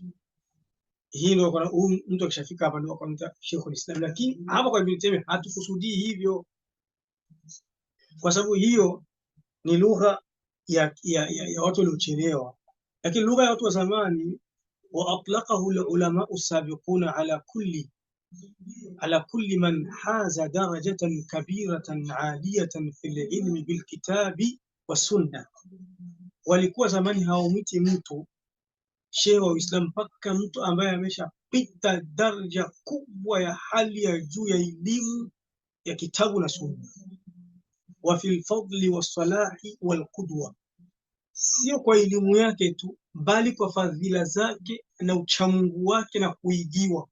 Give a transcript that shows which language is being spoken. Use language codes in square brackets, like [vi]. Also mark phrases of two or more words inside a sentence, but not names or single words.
[sw] Hii ndio kwa mtu akishafika hapa ndio anaita Sheikhul Islam, lakini hapa kwa Ibn Taymiyyah hatukusudii hivyo, kwa sababu hiyo ni lugha ya watu waliochelewa, lakini lugha ya watu wa zamani. [ar] وأطلقه العلماء السابقون على كل من حاز درجة كبيرة عالية في العلم بالكتاب والسنة. [sw] Walikuwa zamani hawamwiti mtu shehe wa Uislamu mpaka mtu ambaye ameshapita daraja kubwa ya hali ya juu ya elimu ya kitabu na sunna. [ar] وفي الفضل والصلاح والقدوة, [sw] sio kwa elimu yake tu, bali kwa fadhila zake na uchamungu wake na kuigiwa.